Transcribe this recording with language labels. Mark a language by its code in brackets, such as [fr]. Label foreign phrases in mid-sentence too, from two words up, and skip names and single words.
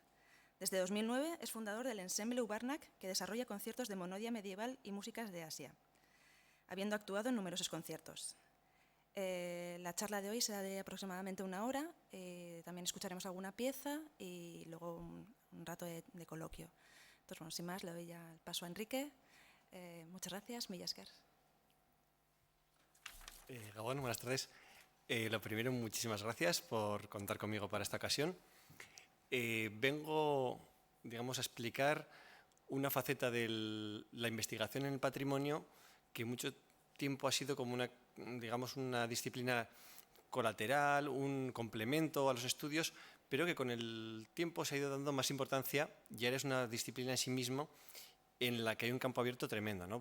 [es] Desde 2009 es fundador del Ensemble Ubarnak, que desarrolla conciertos de monodia medieval y músicas de Asia, habiendo actuado en numerosos conciertos. La charla de hoy será de aproximadamente 1 hora, también escucharemos alguna pieza y luego un rato de coloquio. Entonces, sin más, le doy ya el paso a Enrique. Muchas gracias, [eu] mila esker. Gabón, [es] buenas tardes. Lo primero, muchísimas gracias por contar conmigo para esta ocasión. Vengo, digamos, a explicar una faceta de la investigación en el patrimonio que mucho tiempo ha sido como una, digamos, una disciplina colateral, un complemento a los estudios, pero que con el tiempo se ha ido dando más importancia y ahora es una disciplina en sí mismo en la que hay un campo abierto tremendo, ¿no?